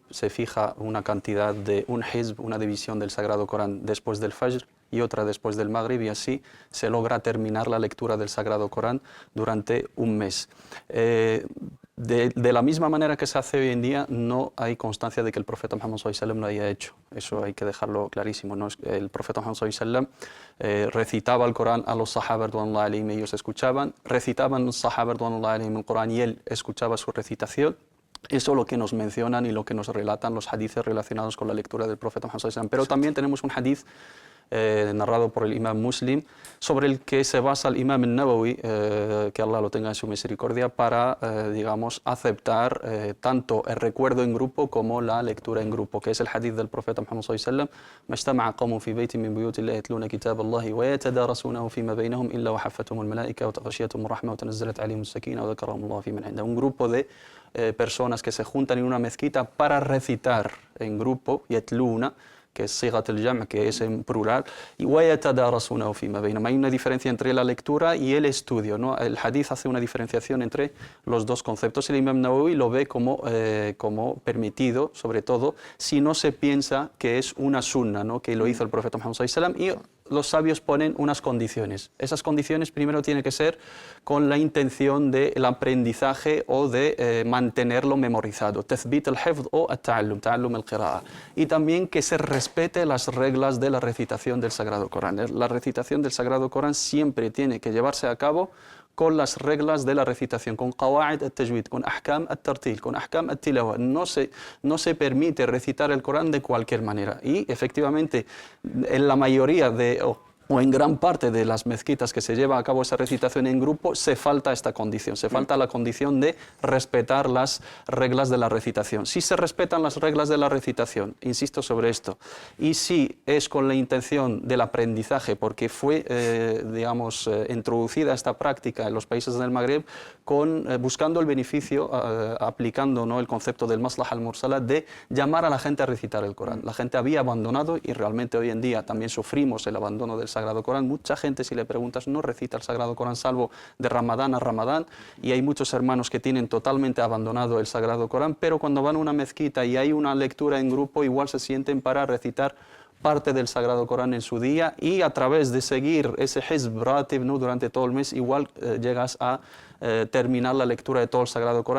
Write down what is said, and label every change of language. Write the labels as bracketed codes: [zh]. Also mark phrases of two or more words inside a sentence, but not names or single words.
[es] Se fija una cantidad de un hizb, una división del Sagrado Corán después del Fajr y otra después del Maghrib, y así se logra terminar la lectura del Sagrado Corán durante un mes. De la misma manera que se hace hoy en día, no hay constancia de que el profeta Muhammad [ar] صلى الله عليه وسلم [es] lo haya hecho. Eso hay que dejarlo clarísimo, ¿no? El profeta Muhammad [ar] صلى الله عليه وسلم [es] recitaba el Corán a los sahaba [ar] رضي الله عنهم, [es] ellos escuchaban, recitaban los sahaba [ar] رضي الله عنهم [es] el Corán y él escuchaba su recitación. Eso es lo que nos mencionan y lo que nos relatan los hadices relacionados con la lectura del profeta Muhammad [ar] صلى الله عليه وسلم. [es] Pero también tenemos un hadith narrado por el imam Muslim, sobre el que se basa el imam al-Nawawi, que Allah lo tenga en su misericordia, para, digamos, aceptar tanto el recuerdo en grupo como la lectura en grupo, que es el hadith del profeta Muhammad [ar] صلى الله عليه وسلم: "ما اجتمع قوم في بيت من بيوت الله يتلون كتاب الله ويتدارسونه فيما بينهم إلا وحفتهم الملائكة وغشيتهم الرحمة ونزلت عليهم السكينة وذكرهم الله فيمن عنده." [es] Un grupo de personas que se juntan en una mezquita para recitar en grupo, yatluna, que es [ar] صيغة الجمع', [es] que es en plural, y [ar] وَيَتَدَارَسُونَهُ فِيمَا بَيْنَهُمْ. [es] Hay una diferencia entre la lectura y el estudio, ¿no? El hadith hace una diferenciación entre los dos conceptos. El imam Nawawi lo ve como permitido, sobre todo si no se piensa que es una sunna, ¿no? Que lo hizo el profeta Muhammad [ar] صلى الله عليه وسلم, [es] y los sabios ponen unas condiciones. Esas condiciones primero tienen que ser con la intención del aprendizaje o de mantenerlo memorizado. [ar] تثبيت الحفظ أو التعلم، تعلم القراءة. [es] Y también que se respete las reglas de la recitación del Sagrado Corán. La recitación del Sagrado Corán siempre tiene que llevarse a cabo con las reglas de la recitación, con [ar] قواعد التجويد, [es] con [ar] أحكام الترتيل, [es] con [ar] أحكام التلاوة. [es] No se permite recitar el Corán de cualquier manera. Y efectivamente, en la mayoría o en gran parte de las mezquitas que se lleva a cabo esa recitación en grupo, se falta esta condición, se falta la condición de respetar las reglas de la recitación. Si se respetan las reglas de la recitación, insisto sobre esto, y si es con la intención del aprendizaje, porque fue, introducida esta práctica en los países del Magreb buscando el beneficio, aplicando, ¿no?, el concepto del [ar] المصلحة المرسلة, [es] de llamar a la gente a recitar el Corán. La gente había abandonado, y realmente hoy en día también sufrimos el abandono del Sagrado Corán. Mucha gente, si le preguntas, no recita el Sagrado Corán salvo de Ramadán a Ramadán, y hay muchos hermanos que tienen totalmente abandonado el Sagrado Corán, pero cuando van a una mezquita y hay una lectura en grupo, igual se sienten para recitar parte del Sagrado Corán en su día, y a través de seguir ese [ar] حزب راتب, [es] ¿no?, durante todo el mes, igual llegas a terminar la lectura de todo el Sagrado Corán.